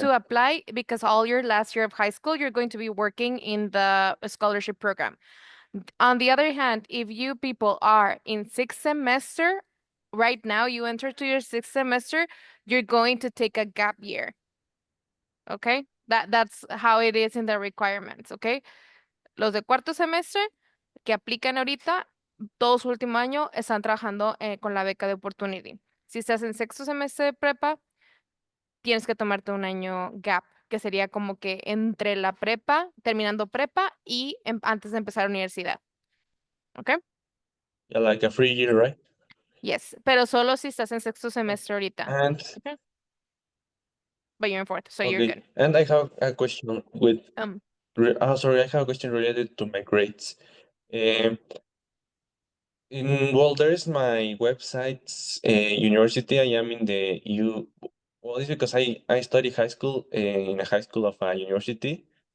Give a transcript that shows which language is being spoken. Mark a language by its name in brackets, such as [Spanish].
[English] to apply because all your last year of high school, you're going to be working in the scholarship program. On the other hand, if you people are in sixth semester, right now you enter to your sixth semester, you're going to take a gap year. Okay? That's how it is in the requirements, okay? [Spanish] Los de cuarto semestre que aplican ahorita, todo su último año están trabajando con la beca de Opportunity. Si estás en sexto semestre de prepa, tienes que tomarte un año gap, que sería como que entre la prepa, terminando prepa y antes de empezar la universidad. ¿Ok? [English] Yeah, like a free year, right? Yes, [Spanish] pero solo si estás en sexto semestre ahorita. [English] And Okay? But you're in fourth, so you're okay, good. and I have a question with Um, sorry, I have a question related to my grades. Um, well, there's my website's university. I am in the U. Well, it's because I study high school in a high school of a university.